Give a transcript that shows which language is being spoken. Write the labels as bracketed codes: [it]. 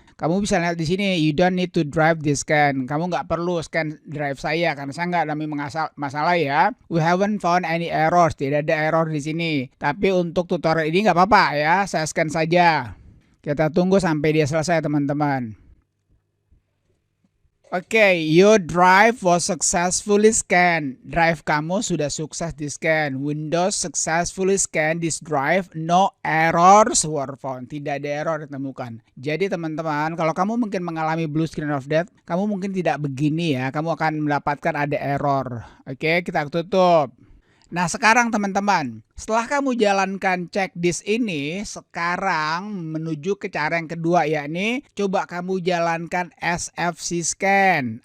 [id] Kamu bisa lihat di sini, [en] you don't need to drive this scan. [id] Kamu nggak perlu scan drive saya karena saya nggak ada masalah ya. [en] We haven't found any errors. [id] Tidak ada error di sini. Tapi untuk tutorial ini nggak apa-apa ya. Saya scan saja. Kita tunggu sampai dia selesai teman-teman. [en] Oke, your drive was successfully scanned. [id] Drive kamu sudah sukses di scan. [en] Windows successfully scanned this drive. No errors were found. [id] Tidak ada error ditemukan. Jadi teman-teman, kalau kamu mungkin mengalami blue screen of death, kamu mungkin tidak begini ya. Kamu akan mendapatkan ada error. Oke, kita tutup. Nah sekarang teman-teman, setelah kamu jalankan cek disk ini, sekarang menuju ke cara yang kedua, yakni coba kamu jalankan SFC scan.